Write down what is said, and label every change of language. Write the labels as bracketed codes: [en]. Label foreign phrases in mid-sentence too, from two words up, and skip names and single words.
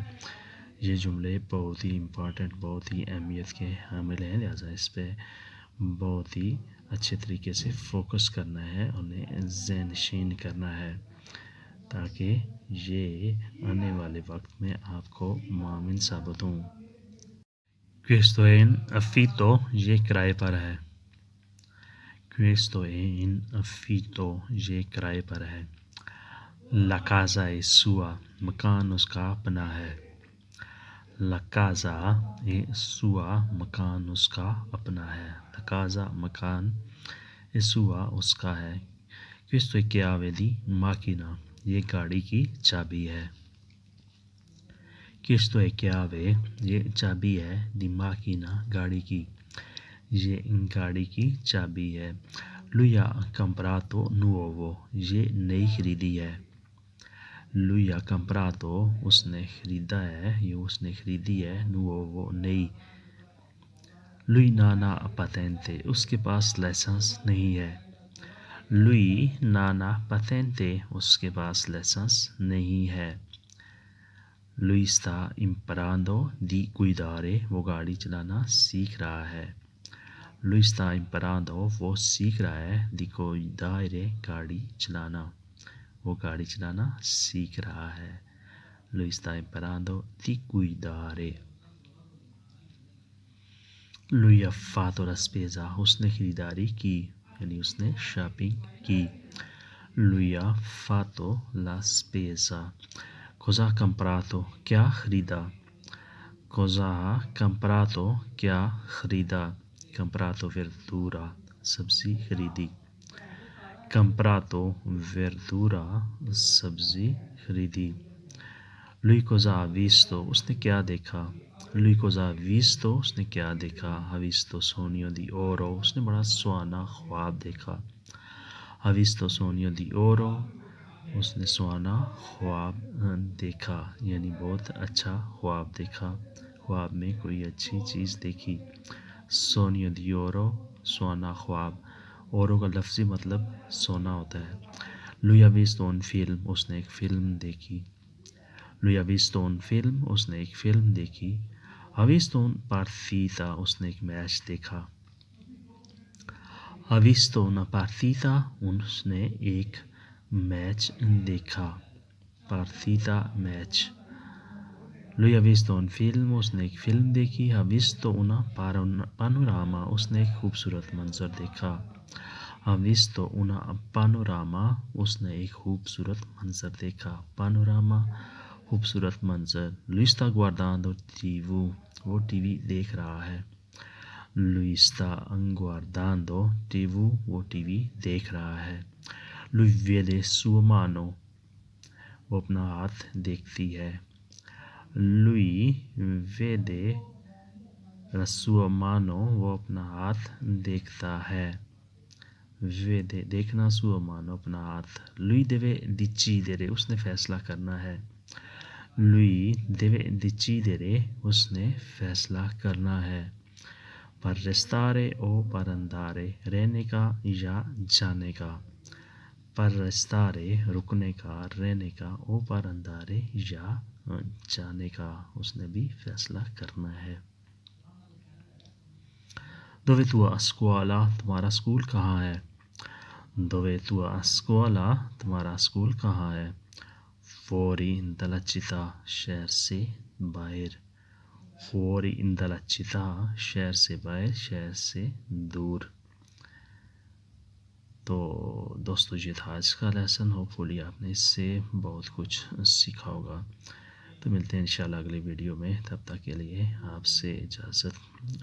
[hi] ये जुमले बहुत ही इम्पॉर्टेंट, बहुत ही अहमियत के हामिल हैं, लिहाजा इस पर बहुत ही अच्छे तरीके से फ़ोकस करना है, उन्हें ज़हन नशीन करना है ताकि ये आने वाले वक्त में आपको मामिन साबित हों। [it] Questo in affitto, [hi] ये किराए पर है। [it] Questo in affitto, [hi] ये किराए पर है। [it] ला casa è sua, [hi] मकान उसका अपना है। [it] ला casa è sua, [hi] मकान उसका अपना है। [it] ला casa मकान, è sua [hi] उसका है। [it] क्वेस्तो è chiave di macchina, [hi] ये गाड़ी की चाबी है। [it] Questo è chiave, [hi] ये चाबी है। [it] di macchina, [hi] गाड़ी की, ये गाड़ी की चाबी है। [it] Lui ha comprato nuovo, [hi] ये नई खरीदी है। [it] Lui ha comprato, [hi] उसने खरीदा है, ये उसने खरीदी है। [it] Nuovo, नई। Lui non ha patente, [hi] उसके पास लाइसेंस नहीं है। [it] Lui non ha patente, [hi] उसके पास लाइसेंस नहीं है। [it] Lui sta imparando di guidare, [hi] वो गाड़ी चलाना सीख रहा है। [it] Lui sta imparando, [hi] वो सीख रहा है। [it] di guidare, [hi] गाड़ी चलाना, वो गाड़ी चलाना सीख रहा है। [it] Lui sta imparando di guidare. Lui ha fatto la spesa, [hi] उसने खरीदारी की, यानी उसने शॉपिंग की। [it] Lui ha fatto la spesa. Cosa ha comprato, [hi] क्या खरीदा। [it] Cosa ha comprato, [hi] क्या खरीदा। [it] Comprato verdura, [hi] सब्ज़ी खरीदी। [it] Comprato verdura, [hi] सब्ज़ी खरीदी। [it] Lui cosa ha visto, [hi] उसने क्या देखा। [it] Lui cosa ha visto, [hi] उसने क्या देखा। [it] Ha visto sogno di oro, [hi] उसने बड़ा सुहाना ख्वाब देखा। [it] Ha visto sogno di oro, [hi] उसने सुहाना ख्वाब देखा, यानी बहुत अच्छा ख्वाब देखा, ख्वाब में कोई अच्छी चीज़ देखी। [it] Sogno di oro, [hi] सुहाना ख्वाब। औरों का लफ्ज़ी मतलब सोना होता है। [it] Lui ha visto un film, [hi] उसने एक फ़िल्म देखी। [it] Lui ha visto un film, [hi] उसने एक फ़िल्म देखी। [it] Ha visto un partita, [hi] उसने एक मैच देखा। [it] Ha visto una partita, [hi] उसने एक मैच देखा। [it] Partita, मैच। Lui ha visto un film, [hi] उसने एक फ़िल्म देखी। [it] Ha visto una panorama, [hi] उसने एक खूबसूरत मंजर देखा। [it] Ha visto una panorama, [hi] उसने एक खूबसूरत मंजर देखा। [it] Panorama, [hi] खूबसूरत मंजर। [it] Lui sta guardando TV, [hi] वो टीवी देख रहा है। [it] Lui sta guardando TV, [hi] वो टीवी देख रहा है। [it] Lui vede sua mano, [hi] वो अपना हाथ देखती है। [it] Lui vede la sua mano, [hi] वो अपना हाथ देखता है। [it] Vede, देखना, sua mano, [hi] अपना हाथ। [it] Lui deve decidere, [hi] उसने फैसला करना है। [it] Lui deve decidere, [hi] उसने फैसला करना है। [it] Per restare o per andare, [hi] रहने का या जाने का। [it] Per restare, [hi] रुकने का, रहने का। [it] o per andare, [hi] या जाने का, उसने भी फैसला करना है। [it] Dove tua scuola, [hi] तुम्हारा स्कूल कहाँ है। [it] Dove tua scuola, [hi] तुम्हारा स्कूल कहाँ है। [it] Fuori dalla città, [hi] शहर से बाहर। [it] Fuori dalla città, [hi] शहर से बाहर, शहर से दूर। तो दोस्तों, ये था आज का लेसन। होपफुली आपने इससे बहुत कुछ सीखा होगा। तो मिलते हैं इंशाल्लाह अगले वीडियो में, तब तक के लिए आपसे इजाज़त।